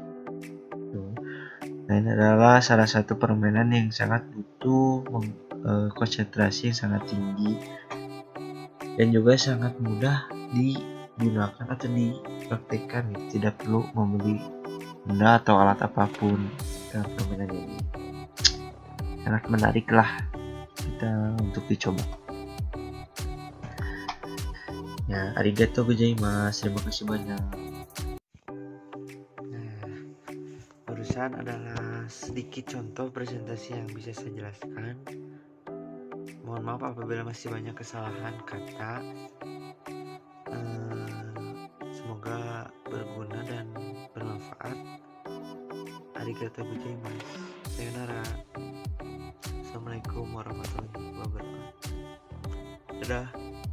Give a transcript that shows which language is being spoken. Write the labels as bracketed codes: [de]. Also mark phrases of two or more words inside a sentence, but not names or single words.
[id] Nah, ini adalah salah satu permainan yang sangat butuh konsentrasi yang sangat tinggi dan juga sangat mudah digunakan atau dipraktikkan. Tidak perlu membeli benda atau alat apapun dalam permainan ini. Sangat menarik lah kita untuk dicoba. Ya, [ja] ありがとうございます. [id] Terima kasih banyak. Nah, barusan adalah sedikit contoh presentasi yang bisa saya jelaskan. Mohon maaf apabila masih banyak kesalahan kata. Semoga berguna dan bermanfaat. [ja] ありがとうございます. [id] Sayonara. [ar] السلام عليكم ورحمة الله وبركاته. [id] Dadah.